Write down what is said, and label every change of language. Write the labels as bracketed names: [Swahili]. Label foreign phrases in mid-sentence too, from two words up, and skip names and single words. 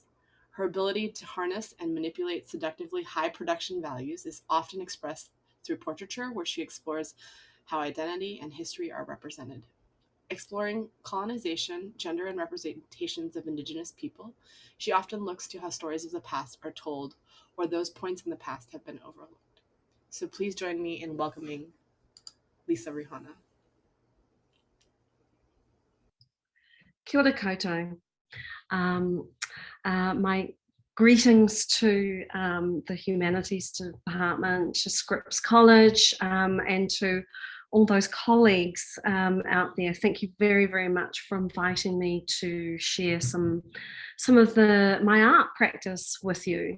[English] Her ability to harness and manipulate seductively high production values is often expressed through portraiture, where she explores how identity and history are represented. Exploring colonization, gender, and representations of indigenous people, she often looks to how stories of the past are told, or those points in the past have been overlooked. So please join me in welcoming Lisa Reihana. [Māori] Kia ora koutou. [English] My greetings to the Humanities Department, to Scripps College, and to all those colleagues out there. Thank you very, very much for inviting me to share some of my art practice with you.